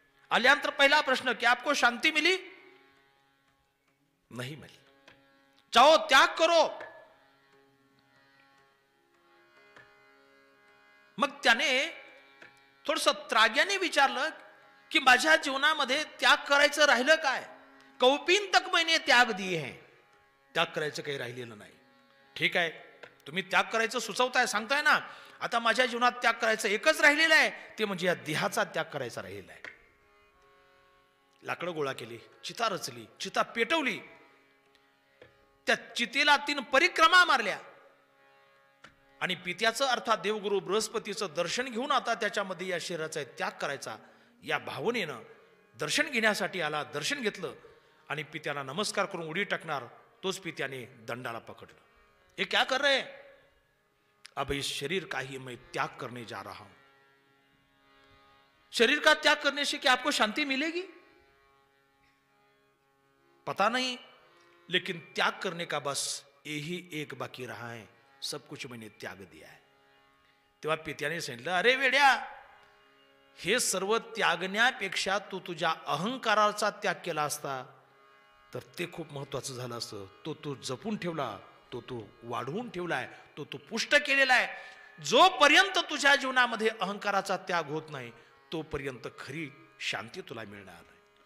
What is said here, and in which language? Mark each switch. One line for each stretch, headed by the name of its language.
Marathi: आल्यानंतर पहिला प्रश्न की
Hindi: आपको शांती मिली. नहीं मिली. जाओ त्याग करो.
Marathi: मग त्याने थोडस त्राग्याने विचारलं की माझ्या जीवनामध्ये त्याग करायचं राहिलं काय.
Hindi: कौपीन तक मैंने त्याग दिए हैं.
Marathi: त्याग करायचं काही राहिलेलं नाही. ठीक आहे, तुम्ही त्याग करायचं सुचवताय, सांगताय ना. आता माझ्या जीवनात त्याग करायचं एकच राहिलेलं आहे, ते म्हणजे या देहाचा त्याग करायचा राहिलेला आहे. लाकडं गोळा केली, चिता रचली, चिता पेटवली, त्या चितेला 3 परिक्रमा मारल्या आणि पित्याचं अर्थात देवगुरु बृहस्पतीचं दर्शन घेऊन आता त्याच्यामध्ये या शरीराचा त्याग करायचा या भावनेनं दर्शन घेण्यासाठी आला. दर्शन घेतलं आणि पित्याला नमस्कार करून उडी टाकणार तोच पित्याने दंडाला पकडलं.
Hindi: ये क्या कर रहे हैं. अब इस शरीर का ही मैं त्याग करने जा रहा हूं. शरीर का त्याग करने से क्या आपको शांति मिलेगी. पता नहीं, लेकिन त्याग करने का बस यही एक बाकी रहा है. सब कुछ मैंने त्याग दिया है.
Marathi: तेव्हा पित्याने सांगितलं, अरे वेड्या, हे सर्व त्यागण्यापेक्षा तू तुझ्या अहंकाराचा त्याग केला असता तर ते खूप महत्वाचं झालं असतं. तो तू जपून ठेवला, तो तू वाढवून ठेवलाय, तो तू पुष्ट केलेला आहे. जोपर्यंत तुझ्या जीवनामध्ये अहंकाराचा त्याग होत नाही तोपर्यंत खरी शांती तुला मिळणार नाही.